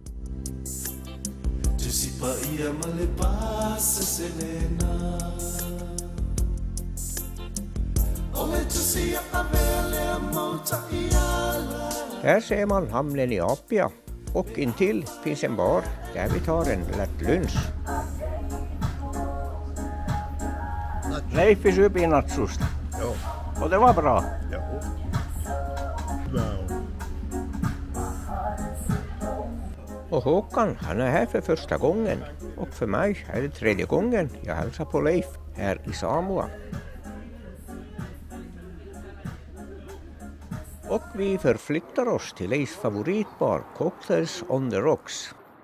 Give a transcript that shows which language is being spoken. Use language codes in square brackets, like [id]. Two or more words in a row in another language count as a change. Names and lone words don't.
[sv] Här ser man hamnen i Apia och intill finns en bar där vi tar en lätt lunch. Leif söp i natsost. [fi] Joo. [sv] Och det var bra. [fi] Joo. Hyvä on. [sv] Och Håkan, han är här för första gången. Och för mig är det 3:e gången jag hälsar på Leif här i Samoa. Och vi förflyttar oss till Leifs favoritbar Cocktails on the Rocks.